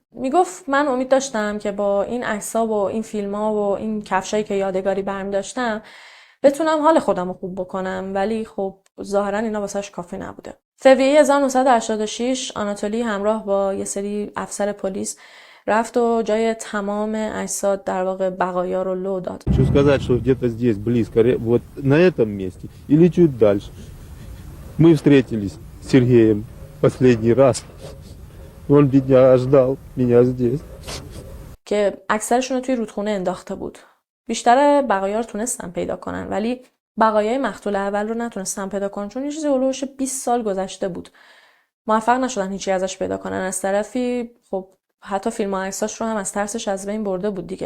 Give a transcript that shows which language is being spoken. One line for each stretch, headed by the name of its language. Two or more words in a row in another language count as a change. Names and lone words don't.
Persian: میگفت من امید داشتم که با این عکس‌ها و این فیلم‌ها و این کفشایی که یادگاری برمی داشتم بتونم حال خودم رو خوب بکنم، ولی خب ظاهراً اینا واسش کافی نبوده. فوریه 1986 آناتولی همراه با یه سری افسر پلیس رفت و جای تمام اجساد در واقع بقایا رو لو داد.
Russian: Хочу сказать, что где-то здесь близко, вот на этом месте или чуть дальше, мы встретились с Сергеем последний раз. Он бедняга ждал меня здесь.
Persian: که اکثرشون رو توی رودخونه انداخته بود. بیشتر بقایا رو تونستن پیدا کنن ولی بقایای مقتول اول رو نتونستن پیدا کنن چون یه چیزی هولوش 20 سال گذشته بود. موفق نشدن هیچی ازش پیدا کنن. از طرفی خب حتی فیلم و عکساش رو هم از ترسش از بین برده بود دیگه.